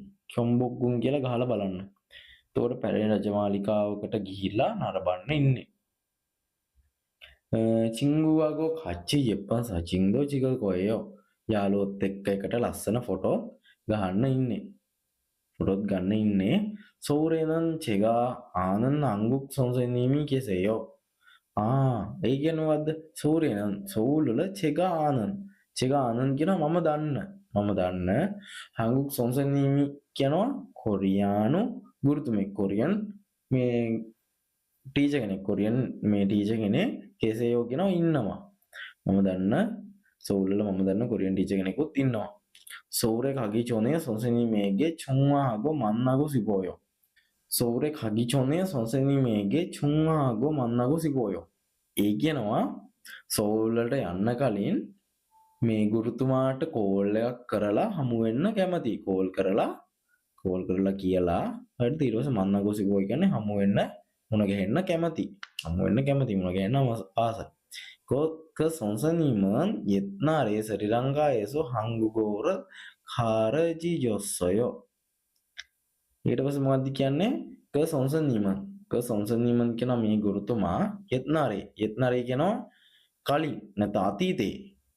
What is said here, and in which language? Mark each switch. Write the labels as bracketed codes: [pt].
[si] කම්බුග්ගුන් කියලා ගහලා බලන්න. එතකොට පැරණි රජමාලිගාවකට ගිහිල්ලා නරඹන්න ඉන්නේ. [ko] 친구하고 같이 예쁜 사진도 찍을 거예요. [si] යාළුවොත් එක්ක එකට ලස්සන ෆොටෝ ගන්න ඉන්නේ. ෆොටෝත් ගන්න ඉන්නේ. [ko] 서울에는 제가 아는 한국 선생님이 계세요. [si] ඒ කියන්නේ මොකද්ද? 서울වල [ko] 제가 아는 [si] කියනවා මම දන්න [ko] 한국 선생님이 [si] කියනවා කොරියානු ගුරුතුමෙක් කොරියන් මේ ටීචර් කෙනෙක් කොරියන් මේ ටීචර් කෙනෙක් කෙසේයෝ කියනවා ඉන්නවා. මම දන්න 서울වල මම දන්න කොරියන් ටීචර් කෙනෙකුත් ඉන්නවා. [ko] 서울에 가기 전에 선생님에게 통화하고 만나고 싶어요. 서울에 가기 전에 선생님에게 통화하고 만나고 싶어요. [si] ඒ කියනවා සෝල්වලට යන්න කලින් මේ ගුරුතුමාට කෝල් එකක් කරලා හමු වෙන්න කැමතියි. කෝල් කරලා කියලා හරිද? ඊට පස්සේ මන්නගෝ සිපෝයි කියන්නේ හමු වෙන්න මුණ ගැහෙන්න කැමති. මුණ ගැහෙන්න ආසයි. [ko] 그 선생님은 옛날에 스리랑카에서 한국어를 가르쳐줬어요. [si] ඊට පස්සේ මොකක්ද කියන්නේ? [ko] 그 선생님은 [si] කියන මේ ගුරුතුමා [ko] 옛날에 [si] කියනවා කලින් නැත්නම් අතීතේ.